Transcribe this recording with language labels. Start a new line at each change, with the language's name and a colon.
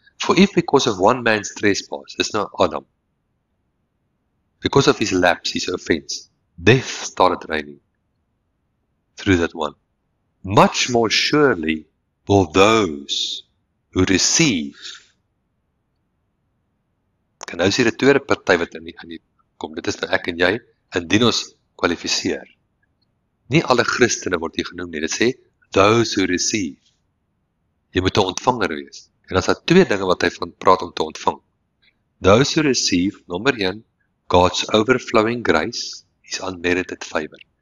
English: For if because of one man's trespass,
Afrikaans: is nou Adam,
English: because of his lapse, his offense, death started reigning through that one. Much more surely will those who receive.
Afrikaans: En nou is hier 'n tweede party wat in die kom. Dit is nou ek en jy, indien ons kwalifiseer. Nie alle Christene word hier genoem nie. Dit sê
English: those who receive.
Afrikaans: Jy moet 'n ontvanger wees. En dan is daar twee dinge wat hy van praat om te ontvang.
English: Those who receive,
Afrikaans: nommer 1,
English: God's overflowing grace is unmerited favor.